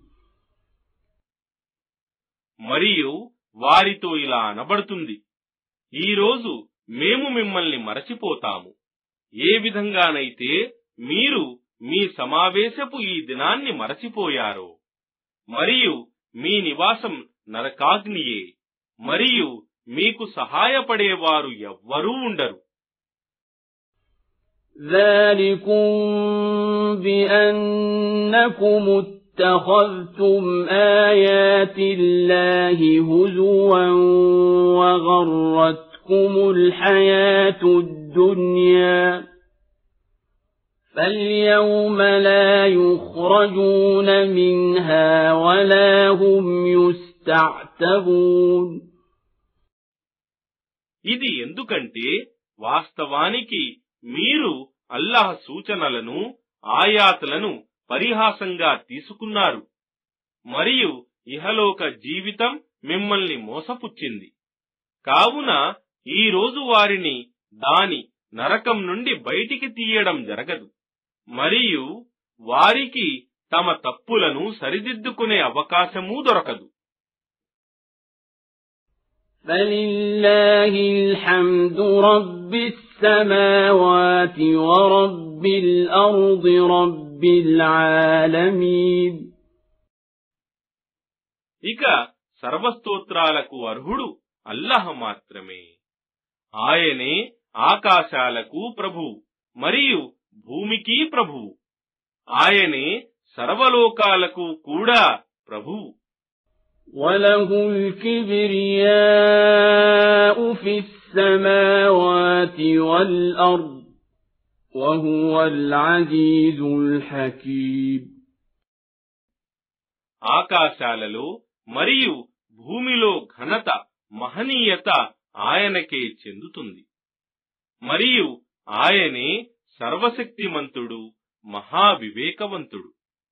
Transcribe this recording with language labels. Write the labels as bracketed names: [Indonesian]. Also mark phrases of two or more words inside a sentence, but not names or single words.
[Telugu] మరియు వారితో ఇలా అనబడుతుంది, ఈరోజు మేము మిమ్మల్ని మరచిపోతాము, ఏ విధంగానైతే మీరు మీ సమావేశపు ఈ దినాన్ని మరచిపోయారో, మరియు మీ నివాసం నరకాగ్నియే, మరియు మీకు సహాయపడేవారు ఎవ్వరూ ఉండరు. [Arabic] ذَلِكُمْ بِأَنَّكُمُ اتَّخَذْتُمْ آيَاتِ اللَّهِ هُزُوًا وَغَرَّتْكُمُ الْحَيَاةُ الدُّنْيَا فَالْيَوْمَ لَا يُخْرَجُونَ مِنْهَا وَلَا هُمْ يُسْتَعْتَبُونَ. [Telugu] ఇది ఎందుకంటే వాస్తవానికి మీరు అల్లాహ్ సూచనలను ఆయాతులను పరిహాసంగా తీసుకున్నారు, మరియు ఇహలోక జీవితం మిమ్మల్ని మోసపుచ్చింది, కావున ఈ రోజు వారిని దాని నరకం నుండి బయటికి తీయడం జరగదు, మరియు వారికి తమ తప్పులను సరిదిద్దుకునే అవకాశమూ దొరకదు. [Arabic] فَلِلَّهِ الْحَمْدُ رَبِّ السَّمَاوَاتِ وَرَبِّ الْأَرْضِ رَبِّ الْعَالَمِينَ. [Telugu] ఇక సర్వస్తోత్రాలకు అర్హుడు అల్లాహ్ మాత్రమే. ఆయనే ఆకాశాలకు ప్రభువు మరియు భూమికి ప్రభువు. ఆయనే సర్వలోకాలకు కూడా ప్రభువు. [Arabic] وَلَهُ الْكِبْرِيَاءُ فِي السَّمَاوَاتِ وَالْأَرْضِ وَهُوَ الْعَزِيزُ الْحَكِيمُ. [Telugu] ఆకాశాలలో మరియు భూమిలో ఘనత మహనీయత ఆయనకే చెందుతుంది. మరియు ఆయనే సర్వశక్తిమంతుడు, మహావివేకవంతుడు.